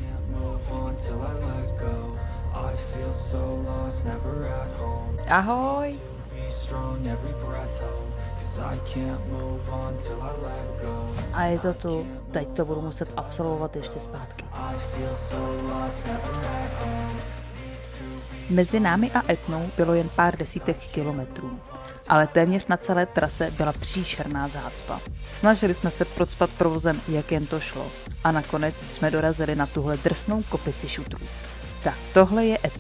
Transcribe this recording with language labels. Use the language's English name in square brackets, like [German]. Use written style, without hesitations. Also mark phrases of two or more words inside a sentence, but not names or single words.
[English] I feel so lost, never at home. [Czech] Ahoj. [English] Be strong, every breath hold, 'cause I can't move on till I let go. [Czech] A je to tu. Teď to budu muset absolvovat ještě zpátky. [English] I feel so lost, never at home. [Czech] Mezi námi a Etnou bylo jen pár desítek kilometrů, ale téměř na celé trase byla příšerná zácpa. Snažili jsme se procpat provozem, jak jen to šlo, a nakonec jsme dorazili na tuhle drsnou kopici šutrů. Tak tohle je Etna.